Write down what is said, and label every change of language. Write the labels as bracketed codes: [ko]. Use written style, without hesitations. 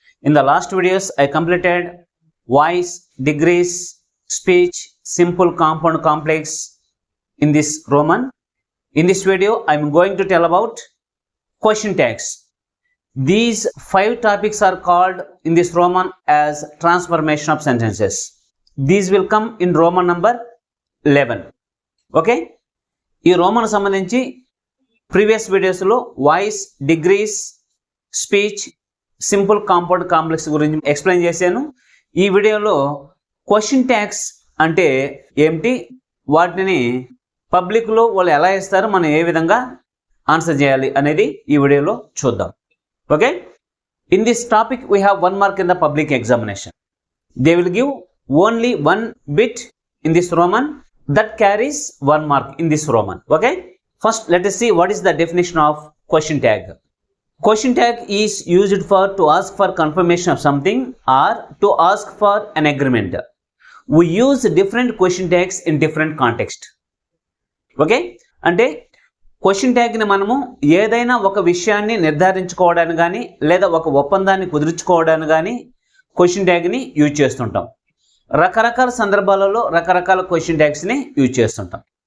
[en] In the last videos, I completed voice, degrees, speech, simple, compound, complex in this Roman. In this video, I am going to tell about question tags. These 5 topics are called in this Roman as transformation of sentences. These will come in Roman number 11. [te] Okay, ఈ Roman సంబంధించి previous వీడియోస్లో voice, degrees, speech, simple, compound, complex గురించి explain చేశాను. ఈ వీడియోలో question tags అంటే ఏమిటి, వాటిని పబ్లిక్లో వాళ్ళు ఎలా ఇస్తారు, మనం ఏ విధంగా ఆన్సర్ చేయాలి అనేది ఈ వీడియోలో చూద్దాం. [en] Okay, in this topic we have 1 mark in the public examination. They will give only 1 bit in this Roman that carries 1 mark in this Roman. Okay, first let us see what is the definition of question tag. Question tag is used for to ask for confirmation of something or to ask for an agreement. We use different question tags in different context. [te] Okay, అంటే question ట్యాగ్ని మనము ఏదైనా ఒక విషయాన్ని నిర్ధారించుకోవడానికి కానీ లేదా ఒక ఒప్పందాన్ని కుదుర్చుకోవడానికి కానీ క్వశ్చన్ ట్యాగ్ని యూజ్ చేస్తుంటాం. రకరకాల సందర్భాలలో రకరకాల క్వశ్చన్ ట్యాగ్స్ని యూజ్ చేస్తుంటాం.